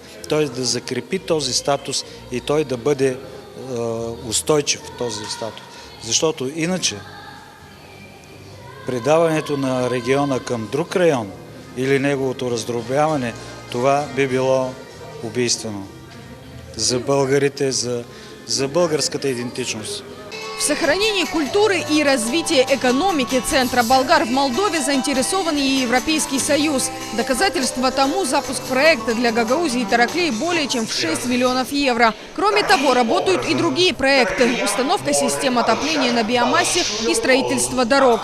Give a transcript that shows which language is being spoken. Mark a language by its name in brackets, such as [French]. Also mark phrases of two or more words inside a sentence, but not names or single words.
[Bulgarian] Той да закрепи този статус и той да бъде устойчив в този статус. Защото иначе предаването на региона към друг район или неговото раздробяване, това би било убийствено за българите, за българската идентичност. [Russian] В сохранении культуры и развитии экономики центра болгар в Молдове заинтересован и Европейский Союз. Доказательство тому запуск проекта для Гагаузии и Тараклии более чем в 6 миллионов евро. Кроме того, работают и другие проекты. Установка систем отопления на биомассе и строительство дорог.